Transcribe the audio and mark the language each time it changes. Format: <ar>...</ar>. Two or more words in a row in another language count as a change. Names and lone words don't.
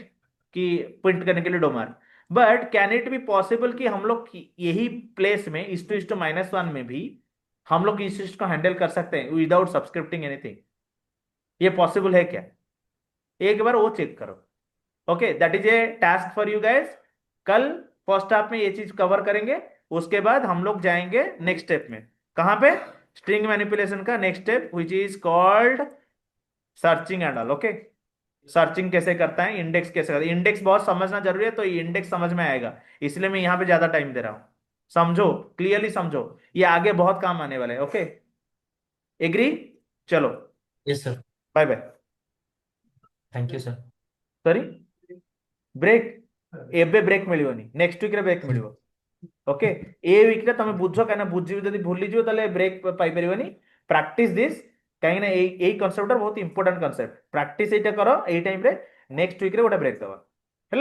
<hi>कि प्रिंट करने के लिए डोमर।</hi> <en>But can it be possible</en> <hi>कि हम लोग यही प्लेस में इस टू -1 में भी हम लोग इस चीज को हैंडल कर सकते हैं</hi> <en>without subscripting anything?</en> <hi>ये पॉसिबल है क्या? एक बार वो चेक करो।</hi> <en>okay, that is a task for you guys.</en> <hi>कल फर्स्ट हाफ में ये चीज कवर करेंगे। उसके बाद हम लोग जाएंगे नेक्स्ट स्टेप में। कहां पे?</hi> <en>string manipulation</en> <hi>का नेक्स्ट स्टेप</hi> <en>which is called searching and all.</en> <hi>ओके, सर्चिंग कैसे करता है, इंडेक्स कैसे करता है, इंडेक्स बहुत समझना जरूरी है, तो ये इंडेक्स समझ में आएगा, इसलिए मैं यहां पे ज्यादा टाइम दे रहा हूं। समझो, क्लियरली समझो, ये आगे बहुत काम आने वाला है। ओके, एग्री? चलो,</hi> <en>yes sir. bye bye. thank you sir. सॉरी,</en> <or>ବ୍ରେକ୍? ଏବେ ବ୍ରେକ୍ ମିଳିବନି,</or> <en>next weekre</en> <or>ବ୍ରେକ୍ ମିଳିବ। ଓକେ, ଏ ୱିକରେ ତମେ ବୁଝ, କାହିଁକିନା ବୁଝିବି ଯଦି ଭୁଲିଯିବ ତାହେଲେ ବ୍ରେକ୍ ପାଇପାରିବନି।</or> <en>practice this,</en> <or>କାହିଁକିନା ଏଇ କନସେପ୍ଟଟା ବହୁତ</or> <en>important concept.</en> <or>ପ୍ରାକ୍ଟିସ ଏଇଟା କର ଏଇ ଟାଇମରେ।</or> <en>next weekre</en> <or>ଗୋଟେ ବ୍ରେକ୍ ଦବା, ହେଲା?</or>